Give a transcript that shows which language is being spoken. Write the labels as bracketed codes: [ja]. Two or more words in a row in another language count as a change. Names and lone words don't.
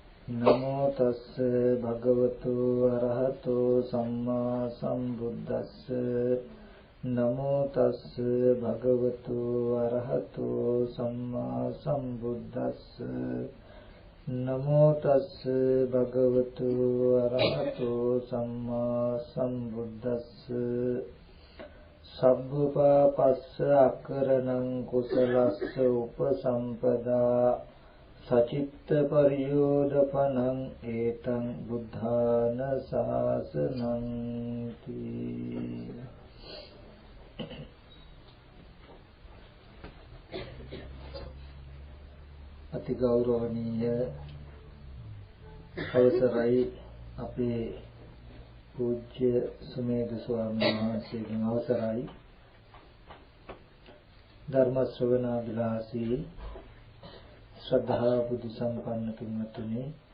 [pi] නමෝ තස්ස භගවතු අරහතෝ සම්මා සම්බුද්දස්ස නමෝ තස්ස භගවතු අරහතෝ සම්මා සම්බුද්දස්ස නමෝ තස්ස භගවතු අරහතෝ සම්මා සම්බුද්දස්ස සබ්බපාපස්ස අකරණං කුසලස්ස උපසම්පදා සචිත්ත පරියෝදපනං ඒතං බුද්ධාන ශාසනං තී. [si] අති ගෞරවනීය අවසරයි අපේ පූජ්‍ය සුමේධ ස්වාමීන් වහන්සේගෙන් අවසරයි ධර්ම ශ්‍රවණාභිලාෂී ශ්‍රද්ධා බුද්ධ සම්පන්න පින්වත්නි,